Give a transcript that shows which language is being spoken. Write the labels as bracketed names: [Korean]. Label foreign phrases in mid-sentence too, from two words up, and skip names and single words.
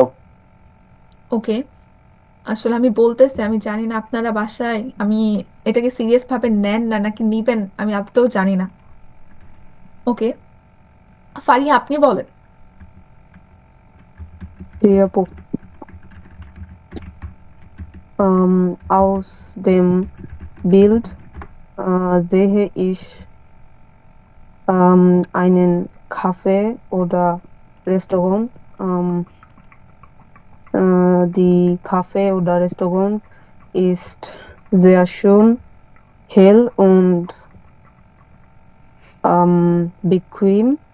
[Bangla] ওকে, আসলে আমি বলতেছি, আমি জানি না আপনারা বাসায় আমি এটাকে সিরিয়াস ভাবে নেন না নাকি নিবেন, আমি আদতেও জানি না। ওকে, ফারিয়া আপনি বলেন। জি আপু। [German] Aus dem Bild sehe ich einen Café oder Restaurant. Die Café oder Restaurant ist sehr schön, hell und bequem.